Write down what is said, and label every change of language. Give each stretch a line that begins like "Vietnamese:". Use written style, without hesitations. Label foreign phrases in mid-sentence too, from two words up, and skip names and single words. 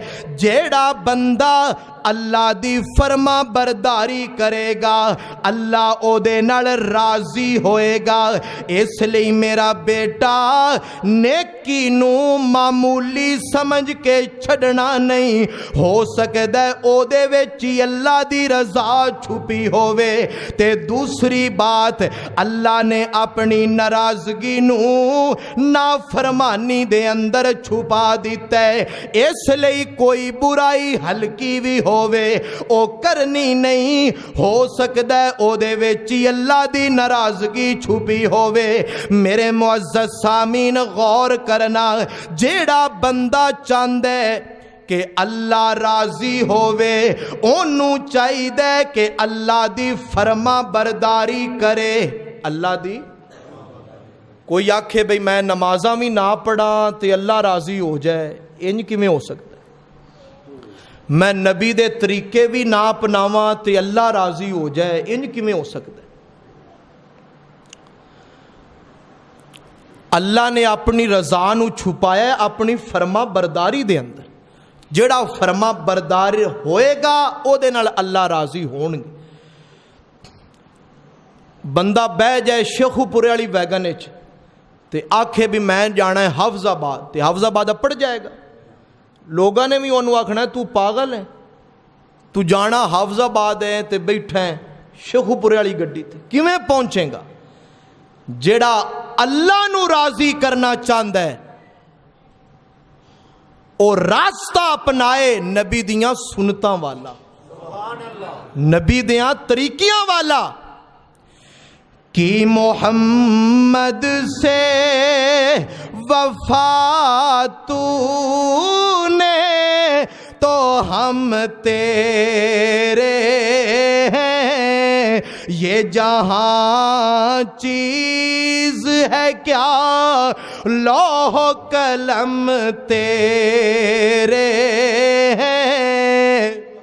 Punjabi: جیڑا بندہ اللہ دی فرما برداری کرے گا اللہ او دے نال راضی ہوئے گا۔ اس لئی میرا بیٹا نیکی نو معمولی سمجھ کے چھڑنا نہیں، ہو سکدا ہے او دے وچ اللہ دی رضا چھپی ہووے۔ تے دوسری بات، اللہ نے اپنی ناراضگی نو نافرمانی دے اندر چھپا دیتا ہے، اس لئی کوئی برائی ہلکی بھی ہووے او کرنی نہیں، ہو سکدا ہے او دے وچ اللہ دی ناراضگی چھپی ہووے۔ میرے معزز سامین غور کرنا، جیڑا بندہ چاہندا ہے کہ اللہ راضی ہووے اونوں چاہیے کہ اللہ دی فرما برداری کرے۔ اللہ دی کوئی آکھے بھئی میں نمازاں بھی نہ پڑھاں تے اللہ راضی ہو جائے، انج کیویں ہو سکتا ہے؟ میں نبی دے طریقے بھی نہ اپناواں تے اللہ راضی ہو جائے، انج کیویں ہو سکتا ہے؟ اللہ نے اپنی رضا نو چھپایا ہے اپنی فرما برداری دے اندر، جڑا فرما بردار ہوئے گا او دے نال اللہ راضی ہون گے۔ بندہ بہ جائے شیخو پورے والی ویگن وچ تے آکھے بھی میں جانا ہے حافظ آباد تے حافظ آباد اپڑ جائے گا. لوگوں نے بھی انہوں آکھنا ہے تو پاگل ہے, تو جانا حافظ آباد ہے تے بیٹھا ہے شیخو پورے والی گڈی تے کیویں پہنچے گا؟ جیڑا اللہ نو راضی کرنا چاہتا ہے اور راستہ اپنائے نبی دیاں سنتاں والا, نبی دیاں طریقیاں والا.
Urdu: کی محمد سے وفا تو نے تو ہم تیرے ہیں, یہ جہاں چیز ہے کیا لوح و قلم تیرے ہیں.